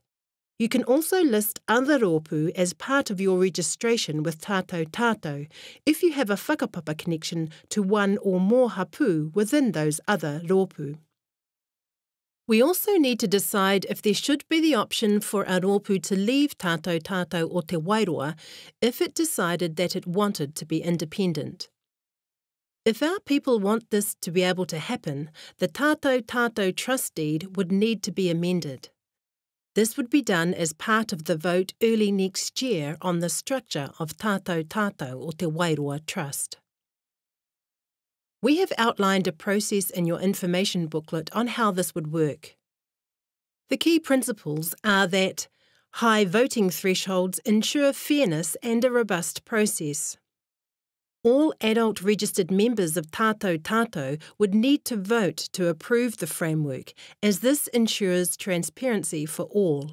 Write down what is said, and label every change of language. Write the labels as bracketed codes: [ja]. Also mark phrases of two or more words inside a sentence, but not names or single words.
[en] You can also list other rōpū as part of your registration with tātou if you have a whakapapa connection to 1 or more hapū within those other rōpū. We also need to decide if there should be the option for a rōpū to leave tātou o te Wairoa if it decided that it wanted to be independent. If our people want this to be able to happen, the tātou trust deed would need to be amended. This would be done as part of the vote early next year on the structure of tātou o te Wairoa Trust. We have outlined a process in your information booklet on how this would work. The key principles are that high voting thresholds ensure fairness and a robust process. All adult registered members of tātou would need to vote to approve the framework, as this ensures transparency for all.